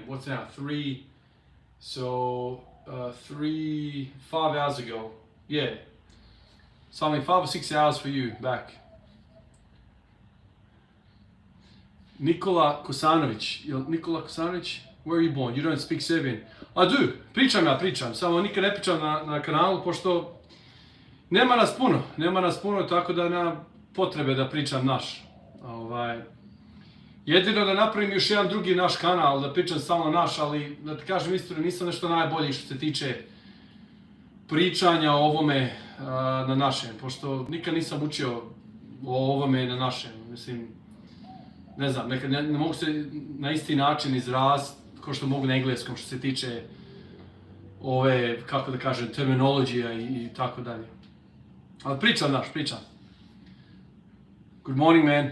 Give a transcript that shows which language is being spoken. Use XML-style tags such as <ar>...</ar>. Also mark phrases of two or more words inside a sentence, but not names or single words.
<en>What's now? 3, so 5 hours ago. Yeah. Something 5 or 6 hours for you back. Nikola Kosanović. Nikola Kosanović, where are you born? You don't speak Serbian.</en> <sr>A do, pričam, samo nikad ne pričam na kanalu, pošto nema nas puno, tako da nema potrebe da pričam naš. Jedino da napravim još jedan drugi naš kanal, da pričam samo naš, ali da ti kažem iskreno, nisam nešto najbolji što se tiče pričanja o ovome na našem, pošto nikad nisam učio o ovome na našem, mislim, ne znam, ne mogu se na isti način izraziti kao što mogu na engleskom što se tiče ove, kako da kažem, terminologija i tako dalje. Ali pričam.</sr> <en>Good morning, man.</en>